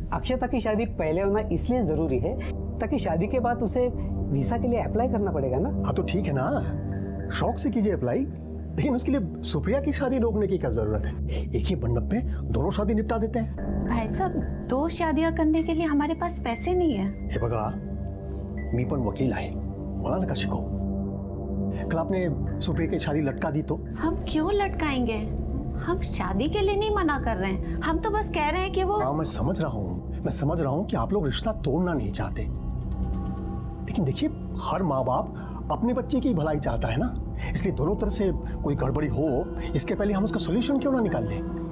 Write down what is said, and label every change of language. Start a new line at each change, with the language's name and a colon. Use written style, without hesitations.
Hindi: अक्षता की शादी पहले होना इसलिए ज़रूरी है ताकि शादी के बाद उसे वीज़ा के लिए अप्लाई करना पड़ेगा ना। हाँ तो ठीक है ना, शौक से कीजिए अप्लाई, लेकिन उसके लिए सुप्रिया की शादी रोकने की क्या ज़रूरत है? एक ही मंडप में दोनों शादी निपटा देते हैं। भाई साहब, 2 शादियां करने के लिए हमारे पास पैसे नहीं है।
Marathi: हे बघा, मी पण वकील आहे, मला नका शिकव।
Hindi: कल आपने सुप्रिया की शादी लटका दी तो? हम क्यों लटकाएंगे? हम शादी के लिए नहीं मना कर रहे हैं, हम तो बस कह रहे हैं कि वो। हाँ मैं समझ रहा हूँ कि आप लोग रिश्ता तोड़ना नहीं चाहते, लेकिन देखिए हर माँ बाप अपने बच्चे की भलाई चाहता है ना, इसलिए दोनों तरफ से कोई गड़बड़ी हो इसके पहले हम उसका सोल्यूशन क्यों ना निकाल लें?